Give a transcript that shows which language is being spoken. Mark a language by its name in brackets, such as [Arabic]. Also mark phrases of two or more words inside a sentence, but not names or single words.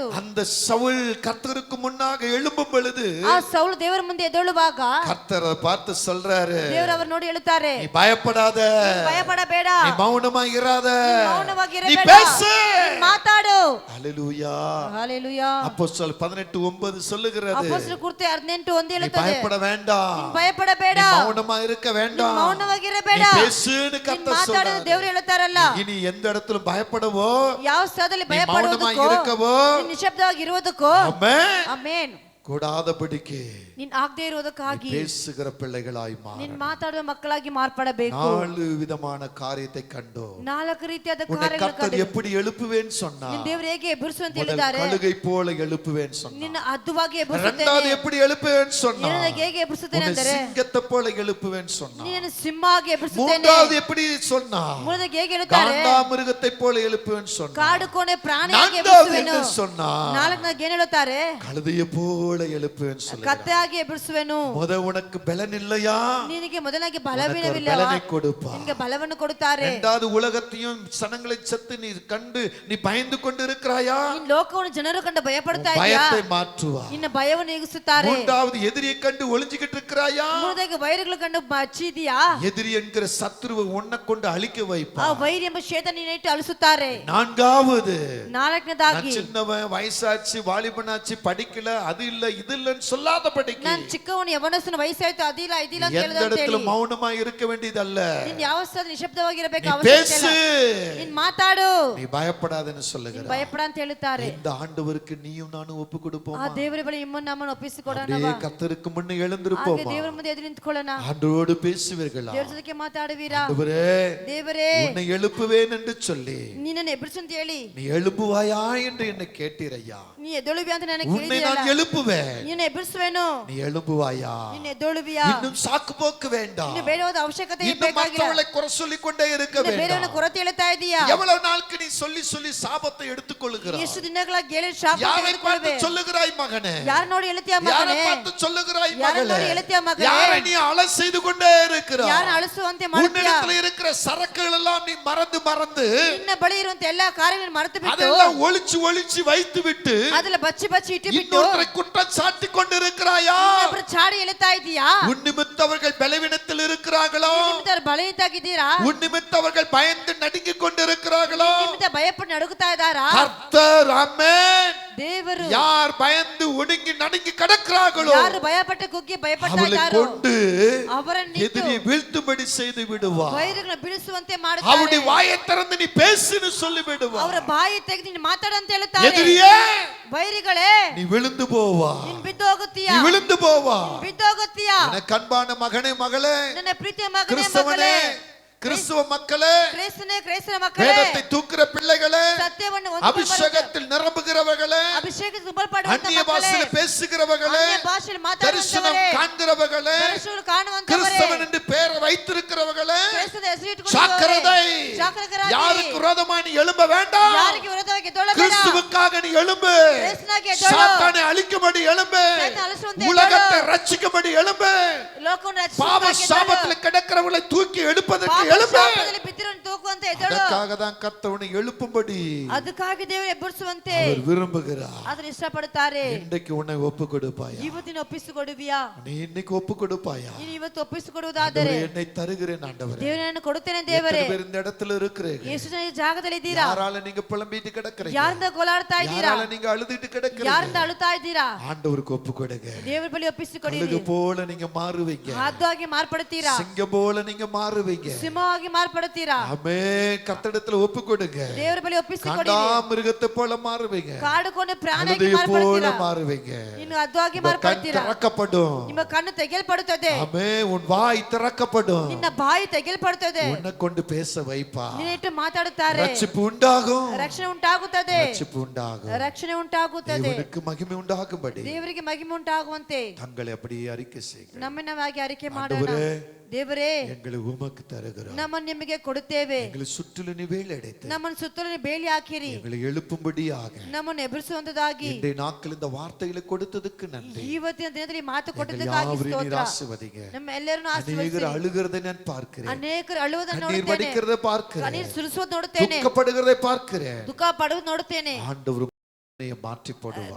[Tamil] அந்த சவுல் கர்த்தருக்கு முன்னாக எழும்பும் பொழுது [Kannada] ಆ ಸೌಲ್ ದೇವರ ಮುಂದೆ ಎದ್ದೇಳುವಾಗ [Tamil] கர்த்தர் பார்த்து சொல்றாரு. [Kannada] ದೇವರು ಅವರು ನೋಡಿ ಹೇಳುತ್ತಾರೆ. [Tamil] நீ பயப்படாத. [Kannada] ಭಯಪಡಬೇಡ. [Tamil] நீ மௌனமாக இராத. நீ [Kannada] ಮೌನವಾಗಿರಬೇಡ. [Tamil] பேசு. [Kannada] ಮಾತಾಡು. [Tamil] ஹalleluya. [Kannada] ಹಲ್ಲೆಲೂಯಾ. [Tamil] அப்போஸ்தலர் 18:9 சொல்லுகிறது. [Kannada] ಅಪೊಸ್ತಲರ ಕೃತ್ಯ 18:1 [Tamil] நீ [Kannada] ಹೇಳುತ್ತದೆ. [Tamil] பயப்பட வேண்டாம். [Kannada] ಭಯಪಡಬೇಡ. [Tamil] நீ மௌனமா இருக்க வேண்டாம். [Kannada] ಮೌನವಾಗಿರಬೇಡ. [Tamil] நீ பேசுன்னு கர்த்தர் [Kannada] ಮಾತಾಡು [Tamil] சொல்றாரு. [Kannada] ದೇವರು ಹೇಳುತ್ತಾರಲ್ಲ. [Tamil] இனி எந்த இடத்துல பயப்படவோ [Kannada] ಯಾವ ಸ್ಥಳದಲ್ಲಿ [Tamil] நீ மௌனமா [Kannada] ಭಯಪಡುವುದಕ್ಕೋ [Tamil] இருக்கவோ [Kannada] ನೀನು ನಿಶ್ಶಬ್ದವಾಗಿ ಇರುವುದಕ್ಕೋ [Tamil] ஆமென் [Kannada] ಆಮೆನ್ [Tamil] கூடாதபடிக்கு [Kannada] ನೀನ್ ಆಗದೆ ಇರುವುದಕ್ಕಾಗಿ [Tamil] பேசுகிற பிள்ளைகளாய் [Kannada] ನೀನ್ [Tamil] மாற [Kannada] ಮಾತಾಡುವ ಮಕ್ಕಳಾಗಿ ಮಾರ್ಪಡಬೇಕು. [Tamil] 4 ವಿಧமான காரியத்தை கண்டோம். [Kannada] 4 ರೀತಿಯಾದ [Tamil] உன்னை [Kannada] ಕಾರ್ಯಗಳನ್ನು [Tamil] கர்த்தர் [Kannada] ಕಂಡು [Tamil] எப்படி எழுப்புவேன்னு சொன்னார். [Kannada] ನಿನ್ನ ದೇವರು ಹೇಗೆ ಎಬ್ಬಿಸು ಅಂತ [Tamil] முதல் [Kannada] ಹೇಳಿದ್ದಾರೆ. [Tamil] கழுகை போல எழுப்புவேன்னு சொன்னார். [Kannada] ನಿನ್ನ ಅದ್ದುವಾಗಿ ಎಬ್ಬಿಸುತ್ತೇನೆ. [Tamil] இரண்டாவது எப்படி எழுப்புவேன்னு சொன்னார். [Kannada] ನಿನ್ನನ್ನು ಹೇಗೆ ಎಬ್ಬಿಸುತ್ತೇನೆ [Tamil] உன்னை [Kannada] ಅಂದರೆ [Tamil] சிங்கத்தை போல எழுப்புவேன்னு சொன்னார். [Kannada] ನಿನ್ನನ್ನು ಸಿಂಹವಾಗಿ ಎಬ್ಬಿಸುತ್ತೇನೆ. [Tamil] மூன்றாவது எப்படி சொன்னார். [Kannada] ಮೂರನೇಗೆ ಹೇಗೆ ಹೇಳುತ್ತಾರೆ. [Tamil] காண்டாமிருகத்தை போல எழுப்புவேன்னு சொன்னார். [Kannada] ಕಾಡು ಕೋಣೆ ಪ್ರಾಣಿಯಾಗಿ [Tamil] நான்காவது [Kannada] ಎಬ್ಬಿಸುವೆನು. [Tamil] என்ன சொன்னார். [Kannada] ನಾಲ್ಕನೇಗೆ ಏನು ಹೇಳುತ್ತಾರೆ. [Tamil] கழுதையை போல எழுப்புவேன்னு சொல்லுகிறார். [Kannada] ಕತ್ತೆಯಾಗಿ ಎಬ್ಬಿಸುವೆನು. [Tamil] உனக்கு பலன் இல்லையா? [Kannada] ನಿನಗೆ ಮೊದಲಾಗಿ [Tamil] உனக்கு ஒரு [Kannada] ಬಲವೀನವಿಲ್ಲವಾ? [Tamil] பலனை கொடுப்பா. [Kannada] ನಿನಗೆ ಬಲವನ್ನು ಕೊಡುತ್ತಾರೆ. [Tamil] இரண்டாவது உலகத்தையும் சனங்களை சத்து நீ கண்டு நீ பயந்து கொண்டு இருக்கிறாயா? [Kannada] ನಿನ್ನ ಲೋಕವನ್ನು ಜನರು ಕಂಡು ಭಯಪಡ್ತಾ ಇದೆಯಾ? [Tamil] பயத்தை மாற்றுவா. [Kannada] ನಿನ್ನ ಭಯವನ್ನು ನೀಗಿಸುತ್ತಾರೆ. [Tamil] மூன்றாவது எதிரியை கண்டு ஒளிஞ்சிக்கிட்டு இருக்கிறாயா? [Kannada] ಮೂರನೇಗೆ ವೈರಿಗಳು ಕಂಡು ಬಚ್ಚಿದೆಯಾ? [Tamil] எதிரி என்கிற சத்துருவை உன்னை கொண்டு அழிக்க வைப்பா. [Kannada] ಆ ವೈರಿ ಎಂಬ ಶೇತಾನನ್ನು ಇಟ್ಟು ಅಳಿಸುತ್ತಾರೆ. [Tamil] நான்காவது [Kannada] ನಾಲ್ಕನೇದಾಗಿ [Tamil] சின்னவன் வயசாச்சு வாலிபனாச்சு படிக்கல அது இல்ல இது இல்லன்னு சொல்லாதபடிக்கு [Kannada] ನಾನು ಚಿಕ್ಕವನು ಯವನಸ್ಥನು ವಯಸ್ಸಾಯ್ತು ಅದಿಲ್ಲ ಇದಿಲ್ಲ ಅಂತ [Tamil] எந்த [Kannada] ಹೇಳಿದ ಅಂತ [Tamil] இடத்துல [Kannada] ಹೇಳಿ [Tamil] மௌனமா இருக்க வேண்டியதல்ல. [Kannada] ನೀನ್ ಯಾವ ಸ್ಥಳ ನಿಶಬ್ದವಾಗಿರಬೇಕು [Tamil] நீ [Kannada] ಅವಶ್ಯಕತೆ [Tamil] பேசு. [Kannada] ಇಲ್ಲ. ನೀನ್ ಮಾತಾಡು. [Tamil] நீ பயப்படாதன்னு [Kannada] ನೀನ್ [Tamil] சொல்லுகிறார். [Kannada] ಭಯಪಡ ಅಂತ ಹೇಳುತ್ತಾರೆ. [Tamil] இந்த ஆண்டவருக்கு நீயும் நானும் ஒப்பு [Kannada] ಆ [Tamil] கொடுப்போமா? [Kannada] ದೇವರ ಬಳಿ ನಿಮ್ಮನ್ನು ನಮ್ಮನ್ನು ಒಪ್ಪಿಸಿಕೊಡೋಣ. [Tamil] அப்படியே கர்த்தருக்கு முன்ன [Kannada] ಹಾಗೆ [Tamil] எழுந்திருப்போமா? [Kannada] ದೇವರ ಮುಂದೆ ಎದುರು ನಿಂತ್ಕೊಳ್ಳೋಣ. [Tamil] ஆண்டவரோடு பேசுவீர்களா? [Kannada] ದೇವರ ಜೊತೆಗೆ ಮಾತಾಡುವೀರಾ? [Tamil] ஆண்டவரே [Kannada] ದೇವರೇ [Tamil] உன்னை எழுப்புவேன் என்று சொல்லி [Kannada] ನಿನ್ನನ್ನು ಎಬ್ಬಿಸು ಅಂತ ಹೇಳಿ [Tamil] நீ எழுப்புவாயா என்று என்னை கேட்டீரையா? [Kannada] ನೀ ಎದ್ದೇಳುವಿ ಅಂತ ನನಗೆ [Tamil] உன்னை [Kannada] ಕೇಳಿದೆಯಲ್ಲ. [Tamil] நான் எழுப்புவேன். எழுப்புவேன். [Kannada] ನಿನ್ನ ಎಬ್ಬಿಸುವೆನು. [Tamil] நீ எழும்புவாயா? [Kannada] ನಿನ್ನ ಎದ್ದೇಳುವಿಯಾ? [Tamil] இன்னும் ಸಾಕು போக்கு வேண்டாம். [Kannada] ಇನ್ನು ಬೇರೆಯಾದ ಅವಶ್ಯಕತೆ [Tamil] இன்னும் [Kannada] ಬೇಕಾಗಿಲ್ಲ. [Tamil] மற்றவர்களை குறை சொல்லிக் கொண்டே இருக்க [Kannada] ಬೇರೆಯವನ [Tamil] வேண்டாம். [Kannada] ಕೊರತೆ ಹೇಳ್ತಾ ಇದೀಯಾ? [Tamil] எவ்வளவு நாளுக்கு நீ சொல்லி சொல்லி சாபத்தை எடுத்துக்கொள்ளுகிறாய்? [Kannada] ಎಷ್ಟು ದಿನಗಳ ಗೆಳೆ ಶಾಪ [Tamil] யாரை பார்த்து [Kannada] ತೆಗೆದುಕೊಳ್ಳುವೆ? [Tamil] சொல்லுகிறாய் மகனே? [Kannada] ಯಾರ ನೋಡಿ ಹೇಳ್ತೀಯ [Tamil] யாரை [Kannada] ಮಗನೇ? [Tamil] பார்த்து சொல்லுகிறாய் [Kannada] யாரை [Tamil] மகளே? [Kannada] ನೋಡಿ ಹೇಳ್ತೀಯ ಮಗನೇ? [Tamil] யாரை நீ அலை செய்து கொண்டே இருக்கிறாய்? [Kannada] ಯಾರನ್ನ ಅಳಿಸುವಂತೆ ಮಾಡ್ತೀಯ? [Tamil] உன்னிடத்தில் இருக்கிற சரக்குகள் எல்லாம் நீ மறந்து மறந்து [Kannada] ನಿನ್ನ ಬಳಿ ಇರುವಂತ ಎಲ್ಲಾ ಕಾರ್ಯಗಳನ್ನು ಮರೆತು ಬಿಟ್ಟು [Tamil] அதெல்லாம் ஒளிச்சு ஒளிச்சு வைத்து விட்டு [Kannada] ಅದೆಲ್ಲ ಬಚ್ಚಿ ಬಚ್ಚಿ ಇಟ್ಟು ಬಿಟ್ಟು [Tamil] இன்னொருத்தரை குற்றம் சாட்டி கொண்டிருக்கிறாயா? [Kannada] ಇನ್ನೊಬ್ಬರು ಚಾಡಿ ಎಳಿತಾ ಇದೀಯಾ? [Tamil] உன் நிமித்தம் அவர்கள் பலவீனத்தில் இருக்கிறார்களோ? [Kannada] ನಿಮ್ಮಿಂದ ಬಲಹೀನರಾಗಿದ್ದೀರಾ? [Tamil] உன் நிமித்தம் அவர்கள் பயந்து நடுங்கிக் கொண்டிருக்கிறார்களோ? [Kannada] ನಿಮ್ಮಿಂದ ಭಯಪಟ್ಟು ನಡುಗುತ್ತಾ ಇದ್ದಾರಾ? [Tamil] கர்த்தர் ஆமென். [Kannada] ದೇವರು [Tamil] யார் பயந்து ஒடுங்கி நடுங்கி கிடக்கிறார்களோ [Kannada] ಯಾರು ಭಯಪಟ್ಟು ಕುಗ್ಗಿ ಭಯಪಡ್ತಾ [Tamil] அவளை [Kannada] ಇದ್ದಾರೋ [Tamil] கொண்டு [Kannada] ಅವರನ್ನು [Tamil] எதிரி வீழ்த்தும்படி செய்து விடுவார். [Kannada] ವೈರಿಗಳನ್ನು ಬಿಡಿಸುವಂತೆ [Tamil] அவருடைய [Kannada] ಮಾಡುತ್ತಾರೆ. [Tamil] வாயை திறந்து நீ பேசுன்னு சொல்லி விடுவார். [Kannada] ಅವರ ಬಾಯಿ ತೆಗೆದು ನೀನು ಮಾತಾಡಂತ ಹೇಳುತ್ತಾರೆ. [Tamil] எதிரியே [Kannada] ವೈರಿಗಳೇ [Tamil] நீ விழுந்து போவா, [Kannada] ನೀನು ಬಿದ್ದು ಹೋಗುತ್ತೀಯಾ? [Tamil] நீ விழுந்து போவா. [Kannada] ಬಿದ್ದು ಹೋಗುತ್ತೀಯಾ? [Tamil] எனக்கு அன்பான மகனே மகளே, [Kannada] ನನ್ನ ಪ್ರೀತಿಯ ಮಗನೇ [Tamil] கிறிஸ்தவனே, [Kannada] ಮಗಳೇ, [Tamil] கிறிஸ்துவ மக்களே, [Kannada] ಕ್ರೈಸ್ತನ ಮಕ್ಕಳೇ, [Tamil] வேதத்தை தூக்குற பிள்ளைகளே, [Kannada] ಸತ್ಯವನ್ನು [Tamil] அபிஷேகத்தில் நிரம்புகிறவர்களே, [Kannada] ಅಭಿಷೇಕ ತುಂಬಲ್ಪಡುವಂತ [Tamil] அந்நிய [Kannada] ಮಕ್ಕಳೇ, [Tamil] பாஷையில் பேசுகிறவர்களே, [Kannada] ಅನ್ಯ ಭಾಷೆಯಲ್ಲಿ [Tamil] தரிசனம் [Kannada] ಮಾತಾಡುವವರೇ, [Tamil] காண்கிறவர்களே, [Kannada] ದರ್ಶನ ಕಾಣುವಂತವರೇ, [Tamil] கிறிஸ்தவன் என்று பெயரை வைத்திருக்கிறவர்களே, [Kannada] ಕ್ರೈಸ್ತದ ಹೆಸರು ಇಟ್ಟುಕೊಂಡವರೇ, [Tamil] ஜாக்கிரதை. [Kannada] ಜಾಗರೂಕರಾಗಿ, [Tamil] யாருக்கு விரோதமா நீ எழும்ப வேண்டாம். [Kannada] ಯಾರಿಗೆ ವಿರೋಧವಾಗಿ ಎದ್ದೇಳಬೇಡ. [Tamil] கிறிஸ்துவுக்காக நீ எழும்பு. [Kannada] ಕ್ರಿಸ್ತನಿಗೆ ಎದ್ದೇಳು. [Tamil] சாத்தானை அழிக்கும்படி எழும்பு. [Kannada] சாத்தானை அழிಸುವಂತೆ [Tamil] உலகத்தை [Kannada] ಎದ್ದೇಳು. [Tamil] ரட்சிக்கும்படி எழும்பு. [Kannada] ಲೋಕವನ್ನು [Tamil] பாவ [Kannada] ರಕ್ಷಿಸುವುದಕ್ಕೆ [Tamil] சாபத்தில் [Kannada] ಎದ್ದೇಳು. [Tamil] கிடக்கிறவர்களை தூக்கி எழுப்பதற்கு [Kannada] ಪಾಪ [Tamil] எழும்பு. [Kannada] ಶಾಪದಲ್ಲಿ ಬಿದ್ದಿರೋನು ತೂಗುವಂತೆ ಎದ್ದೇಳು. [Tamil] அதற்காக தான் கர்த்தவனை எழுப்பும்படி [Kannada] ಅದಕ್ಕಾಗಿ ದೇವರು ಎಬ್ಬರಿಸುವಂತೆ [Tamil] அவர் விரும்புகிறார். [Kannada] ಅದನ್ನು ಇಷ್ಟಪಡುತ್ತಾರೆ. [Tamil] இன்றைக்கு உன்னை ஒப்பு கொடுப்பாயா? [Kannada] ಇವತ್ತಿನ ಒಪ್ಪಿಸಿಕೊಡುವಿಯಾ? [Tamil] நீ இன்னைக்கு ஒப்பு கொடுப்பாயா? [Kannada] ನೀನು ಇವತ್ತು ಒಪ್ಪಿಸಿಕೊಡುವುದಾದರೆ [Tamil] ஆண்டவரே, என்னை தருகிறேன் ஆண்டவரே. [Kannada] ದೇವರನ್ನು ಕೊಡುತ್ತೇನೆ [Tamil] எத்தனை [Kannada] ದೇವರೇ. [Tamil] பேர் இந்த இடத்துல இருக்கிறீங்க? [Kannada] ಎಷ್ಟು ಜನ ಈ ಜಾಗದಲ್ಲಿ ಇದ್ದೀರಾ? [Tamil] யாரால நீங்க புலம்பிட்டு கிடக்கிறீங்க? [Kannada] ಯಾರಿಂದ ಗೋಳಾಡ್ತಾ ಇದ್ದೀರಾ? [Tamil] யாரால நீங்க அழுதுட்டு கிடக்கிறீங்க? [Kannada] ಯಾರಿಂದ ಅಳುತ್ತಾ ಇದ್ದೀರಾ? [Tamil] ஆண்டவருக்கு ஒப்பு கொடுங்க. [Kannada] ದೇವರ ಬಳಿ ಒಪ್ಪಿಸಿಕೊಡಿ. [Tamil] கழுகு போல நீங்க மாறுவீங்க. [Kannada] ಹಾದುವಾಗಿ ಮಾರ್ಪಡುತ್ತೀರಾ? [Tamil] சிங்கம் போல நீங்க மாறுவீங்க. [Kannada] ಸಿಂಹವಾಗಿ ಮಾರ್ಪಡುತ್ತೀರಾ? [Tamil] ஆமென். கர்த்தரிடத்துல ஒப்பு கொடுங்க. [Kannada] ದೇವರ ಬಳಿ ಒಪ್ಪಿಸಿಕೊಡಿ. [Tamil] காண்டாமிருகத்தை போல மாறுவீங்க. [Kannada] ಕಾಡುಕೊಂಡು ಪ್ರಾಣಿಯಾಗಿ [Tamil] கழுதை போல [Kannada] ಮಾರ್ಪಡುತ್ತೀರಾ? [Tamil] மாறுவீங்க. [Kannada] ಇನ್ನು ಹದ್ವಾಗಿ [Tamil] கண் [Kannada] ಮಾರ್ಪಡುತ್ತೀರಾ? [Tamil] திறக்கப்படும். [Kannada] ನಿಮ್ಮ ಕಣ್ಣು ತೆಗೆಯಲ್ಪಡುತ್ತದೆ. [Tamil] ஆமென். உன் வாய் திறக்கப்படும். [Kannada] ನಿನ್ನ ಬಾಯಿ ತೆಗೆಯಲ್ಪಡುತ್ತದೆ. [Tamil] உன்னை கொண்டு பேச வைப்பா. [Kannada] ನಿನ್ನಿಟ್ಟು ಮಾತಾಡುತ್ತಾರೆ. [Tamil] ரட்சிப்பு உண்டாகும். [Kannada] ರಕ್ಷಣೆ ಉಂಟಾಗುತ್ತದೆ. [Tamil] ரட்சிப்பு உண்டாகும். [Kannada] ರಕ್ಷಣೆ ಉಂಟಾಗುತ್ತದೆ. [Tamil] தேவனுக்கு மகிமை உண்டாகும்படி [Kannada] ದೇವರಿಗೆ ಮಹಿಮೆ ಉಂಟಾಗುವಂತೆ [Tamil] தங்களை அப்படியே அறிக்கை செய்யுங்க. [Kannada] ನಮ್ಮನ್ನವಾಗಿ ಅರಿಕೆ ಮಾಡೋಣ. [Tamil] ஆண்டவரே, [Kannada] ದೇವರೇ, [Tamil] எங்களை உமக்கு தருகிறோம். [Kannada] ನಮ್ಮನ್ನು ನಿಮಗೆ ಕೊಡುತ್ತೇವೆ. [Tamil] எங்களை சுற்றிலும் வேலையடைத்து [Kannada] ನಮ್ಮನ್ನು ಸುತ್ತಲೂ ಬೇಲಿ ಹಾಕಿರಿ. [Tamil] எங்களை எழுப்பும்படியாக [Kannada] ನಮ್ಮನ್ನು ಎದುರಿಸುವಂತದಾಗಿ [Tamil] இன்றைய நாட்கள் இந்த வார்த்தைகளை கொடுத்ததுக்கு நன்றி. [Kannada] ಇವತ್ತಿನ ದಿನದಲ್ಲಿ ಮಾತು [Tamil] எங்கள் [Kannada] ಕೊಟ್ಟದಕ್ಕಾಗಿ [Tamil] யாவரையும் நீர் [Kannada] ಸ್ತೋತ್ರ. [Tamil] ஆசீர்வதிங்க. [Kannada] ನಮ್ಮ ಎಲ್ಲರನ್ನು ಆಶೀರ್ವದಿಸಿ. [Tamil] அநேகர் அழுகிறதை நான் பார்க்கிறேன். [Kannada] ಅನೇಕರು ಅಳುವುದನ್ನು [Tamil] கண்ணீர் [Kannada] ನೋಡುತ್ತೇನೆ. [Tamil] வடிக்கிறதை பார்க்கிறேன். [Kannada] ಕಣ್ಣೀರು ಸುರಿಸುವುದು ನೋಡುತ್ತೇನೆ. [Tamil] துக்கப்படுகிறதை பார்க்கிறேன். [Kannada] ದುಃಖ ಪಡುವುದು ನೋಡುತ್ತೇನೆ. [Tamil] ஆண்டவர் மாற்றி போடுவார்.